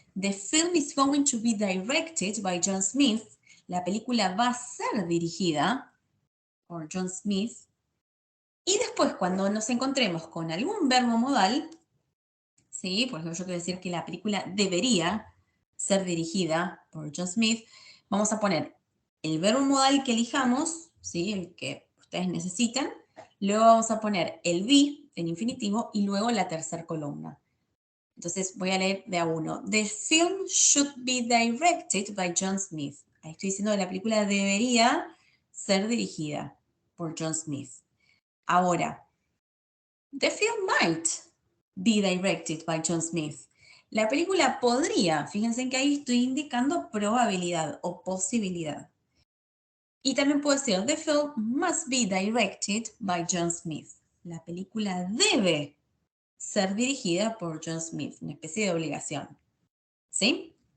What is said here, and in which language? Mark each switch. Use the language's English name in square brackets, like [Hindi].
[English] The film is going to be directed by John Smith. [Spanish] La película va a ser dirigida por John Smith. Y después, cuando nos encontremos con algún verbo modal, ¿sí? Por ejemplo, yo quiero decir que la película debería ser dirigida por John Smith, vamos a poner el verbo modal que elijamos, ¿sí? El que ustedes necesitan. Luego vamos a poner el be en infinitivo y luego la tercera columna. Entonces voy a leer de a uno. [English] The film should be directed by John Smith. [Spanish] Ahí estoy diciendo que la película debería ser dirigida por John Smith. [English] Ahora, the film might be directed by John Smith. [Spanish] La película podría, fíjense que ahí estoy indicando probabilidad o posibilidad. Y también puedo decir, [English] the film must be directed by John Smith. [Spanish] La película debe ser dirigida por John Smith, una especie de obligación. ¿Sí?